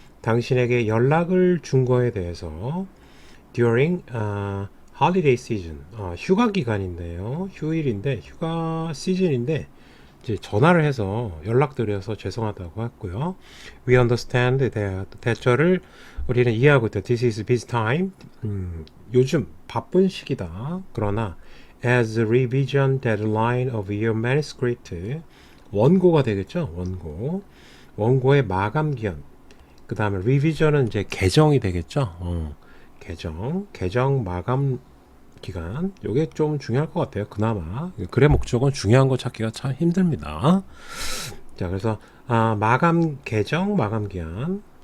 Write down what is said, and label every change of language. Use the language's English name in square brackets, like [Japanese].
[Korean] 당신에게 연락을 준 거에 대해서 [English] during holiday season. [Korean] 휴가 기간인데요. 휴일인데 휴가 시즌인데 이제 전화를 해서 연락드려서 죄송하다고 했고요. [English] We understand that [Korean] 대처를 우리는 이해하고 있다. [English] This is busy time. [Korean] 요즘 바쁜 시기다. 그러나 [English] as revision deadline of your manuscript [Korean] 원고가 되겠죠. 원고의 마감 기한. 그 다음에 리비전은 이제 개정이 되겠죠. 개정 마감 기간. 요게 좀 중요할 것 같아요. 그나마 글의 목적은 중요한 거 찾기가 참 힘듭니다. 자, 그래서 개정 마감 기한.